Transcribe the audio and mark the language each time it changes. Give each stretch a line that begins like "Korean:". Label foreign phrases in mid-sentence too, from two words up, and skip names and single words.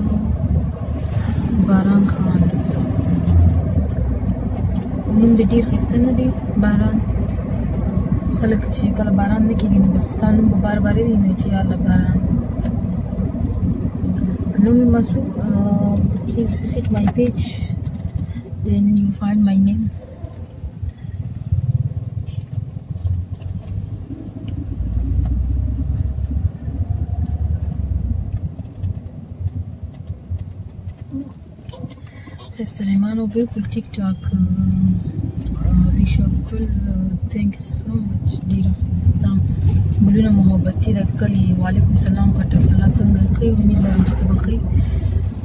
Pashto: باران خان نوم دې ډېر ښایسته نه دی باران. خلک چې کله باران نه کېږي نو بس ستا نوم به بار وایي نو چې یاله باران. نوم مسعود.
English: Please visit my page, then you find my name.
Urdu: Sulaimano بالکل ٹھیک ٹھاک.
English: Rishakul thank you so much.
Pashto: ډېره ښایسته ګلونه محبتي د کلي.
Arabic: وعلیکم السلام.
Pashto: خټک الله څنګه ښه؟ امید لرم چې ته به ښه یې.